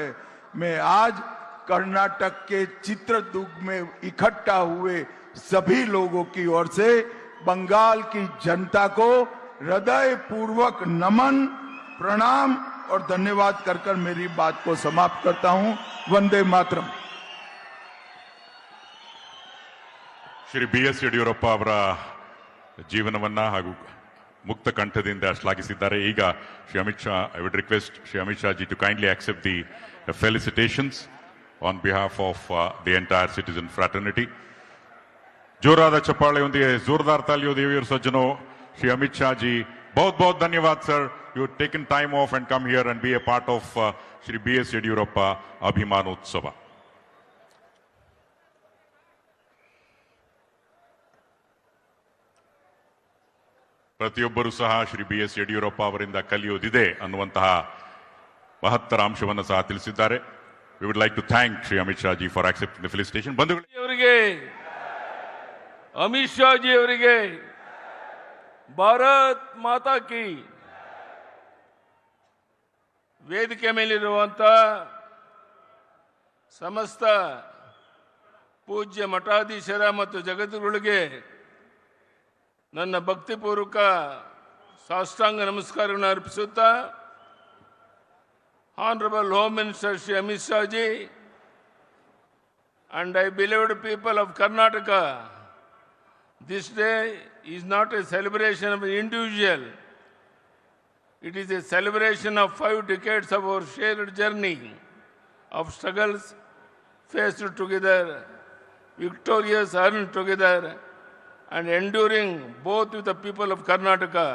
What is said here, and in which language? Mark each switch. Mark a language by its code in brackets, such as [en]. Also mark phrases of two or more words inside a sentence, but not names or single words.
[hi] मैं आज कर्नाटक के चित्रदुर्ग में इकट्ठा हुए सभी लोगों की ओर से बंगाल की जनता को हृदय पूर्वक नमन प्रणाम और धन्यवाद कर मेरी बात को समाप्त करता हूं। वंदे मातरम। [kn] ಶ್ರೀ ಬಿ ಎಸ್ ಯಡಿಯೂರಪ್ಪ ಅವರ ಜೀವನವನ್ನ ಹಾಗೂ ಮುಕ್ತ ಕಂಠದಿಂದ ಶ್ಲಾಘಿಸಿದ್ದಾರೆ. [en] ಈಗ ಶ್ರೀ ಅಮಿತ್ ಶಾ, I would request Shri Amit Shah ji to kindly accept the felicitations on behalf of the entire citizen fraternity. [kn] ಜೋರಾದ ಚಪ್ಪಾಳೆಯೊಂದಿಗೆ [hi] जोरदार तालियों सज्जनों श्री अमित शाह जी बहुत बहुत धन्यवाद सर. [en] You taken time off and come here and be a part of Shri B S Yediyurappa Abhimanotsava. [kn] ಪ್ರತಿಯೊಬ್ಬರೂ ಸಹ ಶ್ರೀ ಬಿ ಎಸ್ ಯಡಿಯೂರಪ್ಪ ಅವರಿಂದ ಕಲಿಯೋದಿದೆ ಅನ್ನುವಂತಹ ಮಹತ್ತರ ಅಂಶವನ್ನು ಸಹ ತಿಳಿಸಿದ್ದಾರೆ. [en] We would like to thank Shri Amit Shah ji for accepting the felicitation. [kn] ಬಂಧುಗಳಿಗೆ [hi] अमित शाह जी ಅವರಿಗೆ भारत माता की. [kn] ವೇದಿಕೆ ಮೇಲಿರುವಂತ ಸಮಸ್ತ ಪೂಜ್ಯ ಮಠಾಧೀಶರ ಮತ್ತು ಜಗದ್ಗುರುಗಳಿಗೆ ನನ್ನ ಭಕ್ತಿಪೂರ್ವಕ ಸಾಷ್ಟಾಂಗ ನಮಸ್ಕಾರವನ್ನು ಅರ್ಪಿಸುತ್ತಾ, [en] Honorable Home Minister Shri Amit Shah ji and I beloved people of Karnataka, this day is not a celebration of an individual. It is a celebration of 5 decades of our shared journey of struggles faced together, victorious earned together, and enduring both with the people of Karnataka.